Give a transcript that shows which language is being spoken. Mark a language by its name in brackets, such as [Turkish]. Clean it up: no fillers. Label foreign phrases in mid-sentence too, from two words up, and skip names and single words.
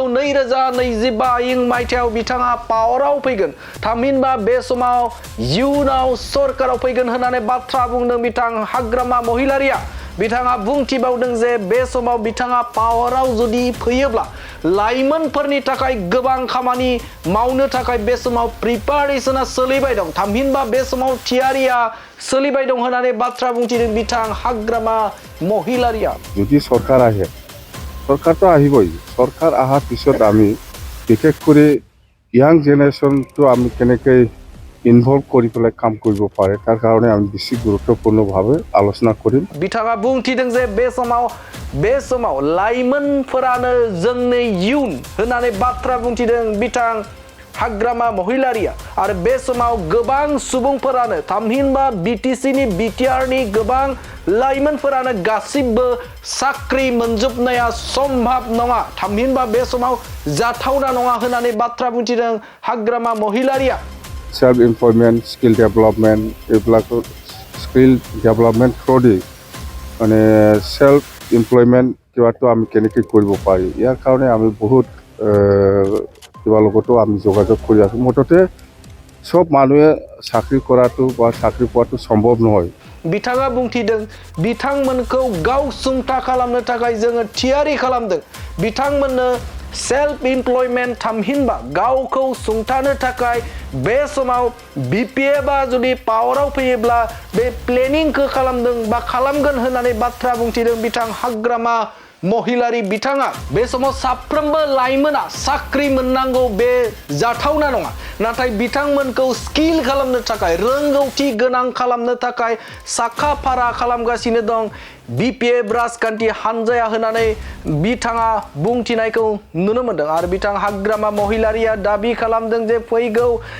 [Bodo] 2025 मायथाइयाव बिथाङा पावाराव फैगोन थामहिनबा बे समाव इयुनाव सरकाराव फैगोन होननानै बाथ्रा बुंदों बिथां हाग्रामा महिलारिया बिथाङा बुंथिबावदों जे बे समाव बिथाङा पावाराव जुदि फैयोब्ला लाइमोनफोरनि थाखाय गोबां खामानि मावनो थाखाय बे समाव प्रिपारेशना सोलिबाय दं थामहिनबा बे समाव थियारिया सोलिबाय दं होननानै बाथ्रा बुंथिदों बिथां हाग्रामा महिलारिया [Assamese] যদি সরকার আহে সরকার তো আহিবই সরকার আহাৰ পিছত আমি বিশেষ কৰি [English] young generation [Assamese] আমি কেনেকৈ ইনভলভ কৰি পেলাই কাম কৰিব পাৰে তাৰ কাৰণে আমি বেছি গুৰুত্বপূৰ্ণভাৱে আলোচনা কৰিম [Bodo] बिथाङा बुंथिदों जे बे समाव लाइमोनफोरानो जोंनि इयुन होननानै बाथ्रा बुंथिदों बिथां हाग्रामा महिलारिया आरो बे समाव गोबां सुबुंफोरानो थामहिनबा बिटिसिनि बिटिआरनि गोबां लाइमोनफोरानो गासिबो साख्रि मोनजोबनाया सम्भब नङा थामहिनबा बे समाव जाथावना नङा होननानै बाथ्रा बुंथिदों हाग्रामा महिलारिया [English] self employment skill development [Assamese] এইবিলাকো [English] skill development through [Assamese] মানে [English] self employment [Assamese] কিবাটো আমি কেনেকৈ কৰিব পাৰি ইয়াৰ কাৰণে আমি বহুত কিবা লগতো আমি যোগাযোগ কৰি আছোঁ মুঠতে সব মানুহে চাকৰি কৰাটো বা চাকৰি পোৱাটো সম্ভৱ নহয় [Bodo] बिथाङा बुंथिदों बिथांमोनखौ गावसुंथा खालामनो थाखाय जोङो थियारि खालामदों बिथांमोननो [English] self employment [Bodo] थामहिनबा गावखौ सुंथानो थाखाय बे समाव बिपिएफआ जुदि पावाराव फैयोब्ला बे प्लेनिंखौ खालामदों बा खालामगोन होननानै बाथ्रा बुंथिदों बिथां हाग्रामा महिलारि बिथाङा बे समाव साफ्रोमबो लाइमोना साख्रि मोननांगौ बे जाथावना नङा नाथाय बिथांमोनखौ स्किल खालामनो थाखाय रोंगौथि गोनां खालामनो थाखाय साखा फारा खालामगासिनो दं बिपिएफ राजखान्थि हानजाया होननानै बिथाङा बुंथिनायखौ नुनो मोनदों आरो बिथां हाग्रामा महिलारिया दाबि खालामदों जे फैगौ